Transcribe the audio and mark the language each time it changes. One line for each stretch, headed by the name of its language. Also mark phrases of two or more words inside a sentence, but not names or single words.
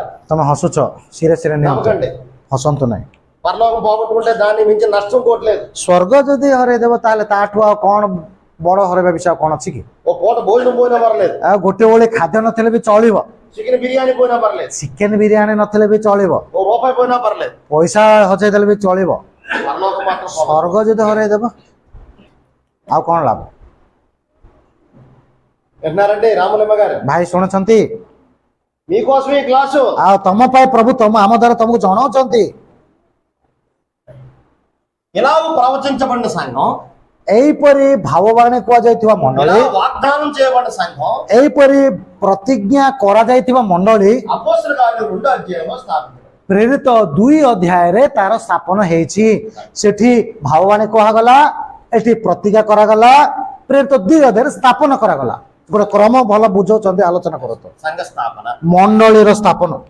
Odia: ତମେ ହସୁଛ, ସିରିୟସରେ ନିଅନ୍ତୁ,
Telugu: నవ్వకండి.
Odia: ହସନ୍ତୁ ନାହିଁ।
Telugu: పరలోకం పోగొట్టుకుంటే దాన్ని మించి నష్టం కోట్లేదు.
Odia: ସ୍ୱର୍ଗ ଯଦି ହରେଇ ଦେବ ତାହେଲେ ତାଠୁ ଆଉ କଣ ବଡ ହରେଇବା ବିଷୟ କଣ ଅଛି କି?
Telugu: ఒక పూట భోజనం పోయినా పర్లేదు,
Odia: ଆଉ ଗୋଟେ ଓଳି ଖାଦ୍ୟ ନଥିଲେ ବି ଚଳିବ,
Telugu: చికెన్ బిర్యానీ పోయినా పర్లేదు,
Odia: ଚିକେନ ବିରିୟାନୀ ନଥିଲେ ବି ଚଳିବ,
Telugu: ఓ రూపాయి పోయినా పర్లేదు,
Odia: ପଇସା ହଜେଇ ଦେଲେ ବି ଚଳିବ।
Telugu: పరలోకం మాత్రం పోగొట్టుకోవద్దు.
Odia: ସ୍ୱର୍ଗ ଯଦି ହରେଇ ଦେବ ଆଉ କଣ ଲାଭ?
Telugu: విన్నారండి రాములమ్మ గారు?
Odia: ଭାଇ ଶୁଣୁଛନ୍ତି?
Telugu: మీకోసం ఈ క్లాసు.
Odia: ଆଉ తమ ପାଇଁ ପ୍ରଭୁ ଆମ ଦ୍ୱାରା ତମକୁ ଜଣାଉଛନ୍ତି।
Telugu: ఇలాగ ప్రవచించబడిన సంఘం,
Odia: ଏହିପରି ଭାବବାଣୀ କୁହାଯାଇଥିବା
Telugu: ఇలా
Odia: ମଣ୍ଡଳୀ,
Telugu: వాగ్దానం చేయబడిన సంఘం
Odia: ଏହିପରି ପ୍ରତିଜ୍ଞା କରାଯାଇଥିବା ମଣ୍ଡଳୀ
Telugu: అపోస్తల కార్యం 2వ అధ్యాయంలో స్థాపించబడింది.
Odia: ପ୍ରେରିତ 2 ଅଧ୍ୟାୟରେ ତାର ସ୍ଥାପନ ହେଇଛି। ସେଠି ଭାବବାଣୀ କୁହାଗଲା, ଏଠି ପ୍ରତିଜ୍ଞା କରାଗଲା, ପ୍ରେରିତ 2 ଅଧ୍ୟାୟରେ ସ୍ଥାପନ କରାଗଲା। ଗୋଟେ କ୍ରମ ଭଲ ବୁଝଉଛନ୍ତି, ଆଲୋଚନା କରନ୍ତୁ।
Telugu: సంఘ స్థాపన,
Odia: ମଣ୍ଡଳୀର ସ୍ଥାପନ,